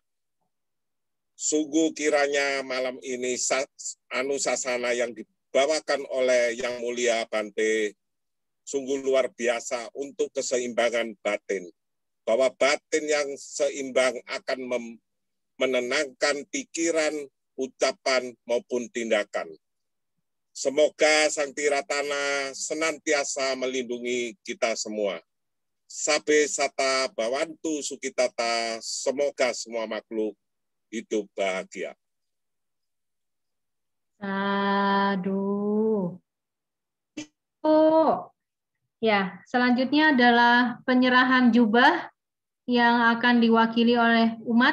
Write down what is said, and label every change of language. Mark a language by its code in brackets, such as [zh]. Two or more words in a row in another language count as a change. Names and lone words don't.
[id] Sungguh kiranya malam ini anusasana yang dibawakan oleh Yang Mulia Bante sungguh luar biasa untuk keseimbangan batin. Bahwa batin yang seimbang akan menenangkan pikiran, ucapan, maupun tindakan. Semoga Sang Tiratana senantiasa melindungi kita semua. [pi] Sabe sata bawantu sukitata, [id] semoga semua makhluk hidup bahagia. Aduh. Oh. Ya, selanjutnya adalah penyerahan jubah yang akan diwakili oleh umat.